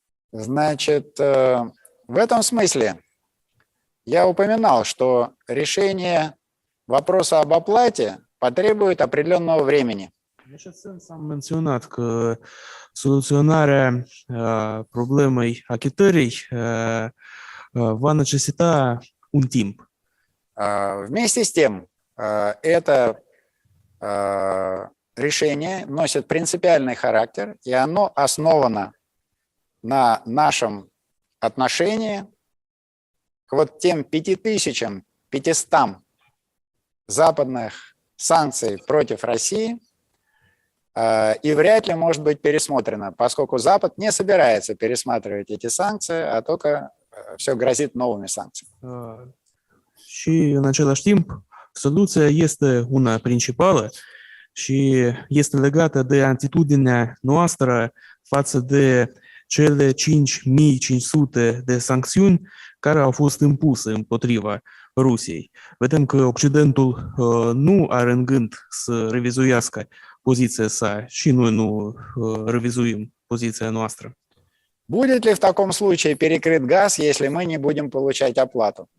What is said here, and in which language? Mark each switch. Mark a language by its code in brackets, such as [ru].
[ru] Значит, в этом смысле я упоминал, что решение вопроса об оплате потребует определенного времени. [ro] În acest sens am menționat că soluționarea problemei achitării va necesita un timp. [ru] Вместе с тем, это решение носит принципиальный характер, и оно основано на нашем отношении к вот тем 5500 западных санкций против России, и вряд ли может быть пересмотрена, поскольку Запад не собирается пересматривать эти санкции, а только все grazit новыми sancțiile. [ro] Și în același timp, soluția este una principală și este legată de atitudinea noastră față de cele 5500 de sancțiuni care au fost impuse împotriva Rusiei. Vedem că Occidentul nu are în gând să revizuiască poziția sa și noi nu revizuim poziția noastră. [ru] Будет ли в таком случае перекрыт газ, если мы не будем получать оплату?